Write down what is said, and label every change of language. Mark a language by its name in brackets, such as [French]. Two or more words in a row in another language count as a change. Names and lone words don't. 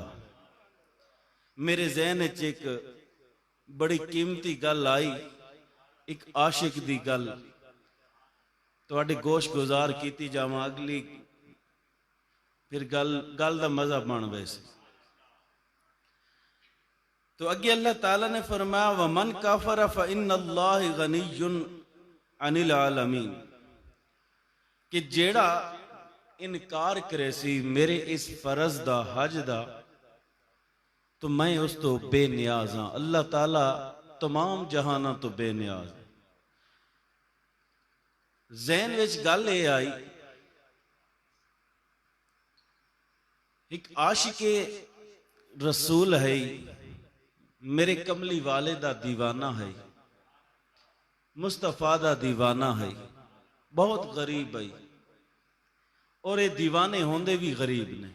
[Punjabi] میرے ذہن چ ایک بڑی قیمتی گل آئی، ایک عاشق دی گل تہاڈے گوش گزار کیتی جاواں، اگلی پھر گل دا مزہ بن ویسے. تو اگے اللہ تعالیٰ نے فرمایا [Arabic] ومن كفر فإن الله غني عن العالمين, [Punjabi] کہ جیڑا انکار کرے سی میرے اس فرض دا حج دا، تو میں اس تو بے نیاز ہاں. اللہ تعالیٰ تمام جہاناں تو بے نیاز. ذہن وچ گل یہ آئی، ایک عاشقِ رسول ہے، میرے کملی والے دا دیوانہ ہے، مصطفیٰ دا دیوانہ ہے، بہت غریب ہے، اور یہ دیوانے ہوندے بھی غریب نے.